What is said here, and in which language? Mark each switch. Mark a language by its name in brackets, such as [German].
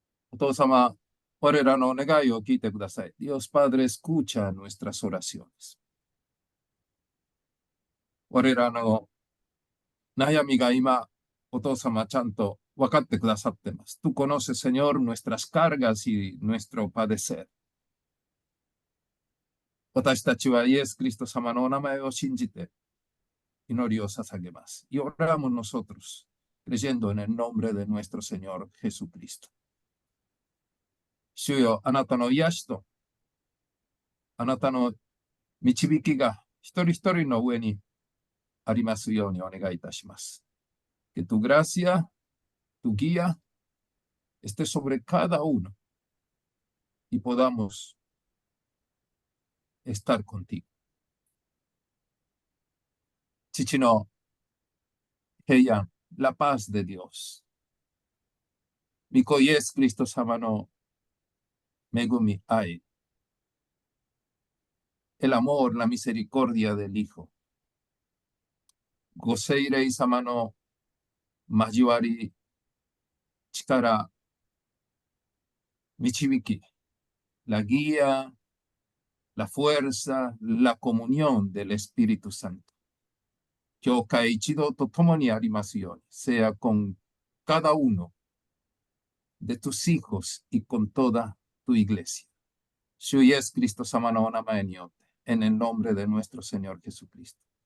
[Japanese] お父様、我らの願いを聞いてください。 [Spanish] Dios Padre, escucha nuestras oraciones. [Japanese] 我らの悩みが今、お父様ちゃんと分かってくださってます。 [Spanish] Tú conoces, Señor, nuestras cargas y nuestro padecer. [Japanese] 私たちはイエス・キリスト様のお名前を信じて祈りを捧げます。 [Spanish] Y oramos nosotros, creyendo en el nombre de nuestro Señor Jesucristo. [Japanese] 主よ、あなたの癒しと、あなたの導きが一人一人の上にありますようにお願いいたします。 [Spanish] Que tu gracia, tu guía, esté sobre cada uno y podamos estar contigo. [Japanese] 父の平安、 [Spanish] la paz de Dios. [Japanese] 御子イエス・キリスト様の恵み、愛。 [Spanish] El amor, la misericordia del Hijo. [Japanese] ご聖霊様の交わり、力、導き、 [Spanish] la guía, la fuerza, la comunión del Espíritu Santo. [Japanese] 教会一同と共にありますように、 [Spanish] sea con cada uno de tus hijos y con toda tu iglesia. [Japanese] 主イエス・キリスト様のお名前によって、 [Spanish] en el nombre de nuestro Señor Jesucristo.